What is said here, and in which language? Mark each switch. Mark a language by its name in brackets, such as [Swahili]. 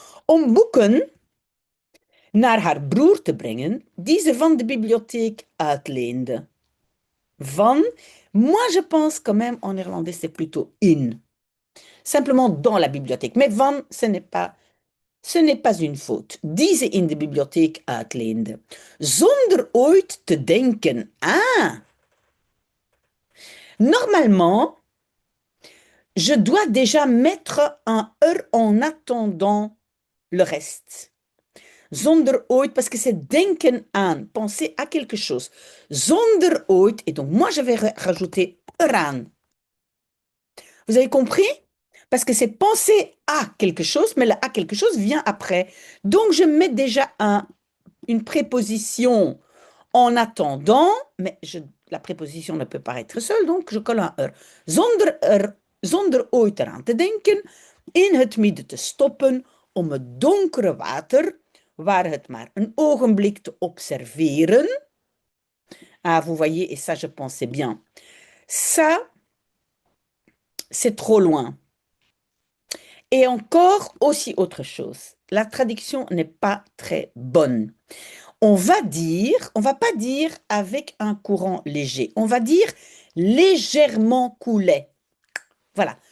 [Dutch] Om boeken naar haar broer te brengen die ze van de bibliotheek uitleende. [French] Van, moi je pense quand même en néerlandais c'est plutôt in. Simplement dans la bibliothèque. Mais van, ce n'est pas Ce n'est pas une faute, [Dutch] die ze in de bibliotheek uitleende, zonder ooit te denken. [French] Ah, normalement, je dois déjà mettre un er en attendant le reste. [Dutch] Zonder ooit, [French] parce que c'est [Dutch] denken aan, [French] penser à quelque chose. [Dutch] Zonder ooit, [French] et donc moi je vais rajouter [Dutch] eraan. [French] Vous avez compris? Parce que c'est penser à quelque chose, mais le à quelque chose vient après. Donc je mets déjà une préposition en attendant, mais la préposition ne peut pas être seule, donc je colle un er. [Dutch] Zonder ooit eraan te denken, in het midden te stoppen, om het donkere water, waar het maar een ogenblik te observeren. [French] Ah, vous voyez, et ça, je pensais bien. Ça, c'est trop loin. Et encore aussi autre chose. La traduction n'est pas très bonne. On va pas dire avec un courant léger, on va dire légèrement coulait. Voilà.